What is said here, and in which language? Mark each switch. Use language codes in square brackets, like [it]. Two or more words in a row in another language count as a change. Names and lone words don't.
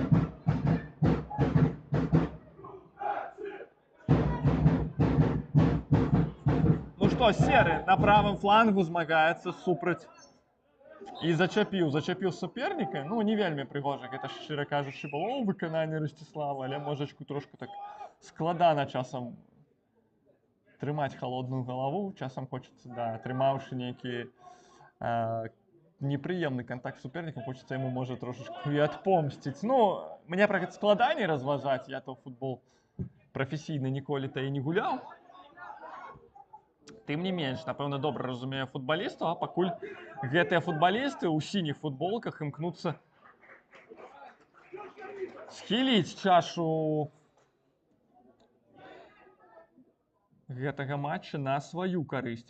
[be] Ну што, серы на правым флангу змагаецца супраць і зачапіў суперніка. Ну, не вельмі прыгожа, гэта, шчыра кажучы, было ў выкананні Расціслава, але можачку трошку так складана часам трымаць халодную галаву. Часам хочацца, да, атрымаўшы нейкі непрыемны [ru] контакт с суперником, хочется ему, может, трошечку и отпомстить. [be] Ну, мне про гэта складаней разважаць, я то футбол прафесійны ніколі-то і не гуляў. Тым не менш, напэўна, добра разумею футбалістаў, а пакуль гэтыя футбалісты ў сініх футболках імкнуцца схіліць чашу гэтага матча на сваю карысць.